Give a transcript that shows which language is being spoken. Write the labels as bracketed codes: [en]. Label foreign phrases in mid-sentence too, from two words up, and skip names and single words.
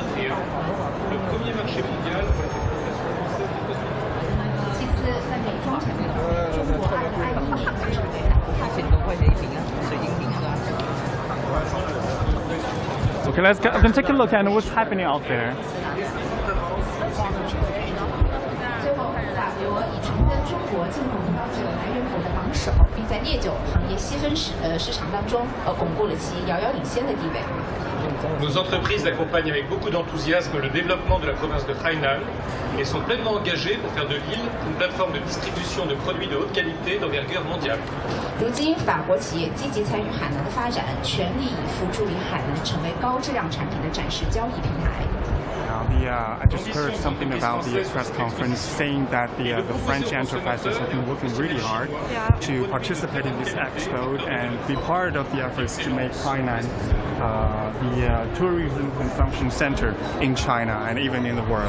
[en] Okay, let's take a look at what's happening out there. [zh] 最后，法国已承认中国进口葡萄酒来源国的榜首，并在在烈酒行业细分市场当中巩固了其遥遥领先的地位。 [fr] Nos entreprises accompagnent avec beaucoup d'enthousiasme le développement de la province de Hainan et sont pleinement engagées pour faire de l'île une plateforme de distribution de produits de haute qualité d'envergure mondiale. [zh] 如今，法国企业积极参与海南的发展，全力以赴助力海南成为高质量产品的展示交易平台。 [en] I just heard something about the press conference saying that the French enterprises have been working really hard to participate in this expo and be part of the efforts to make Hainan the tourism consumption center in China and even in the world.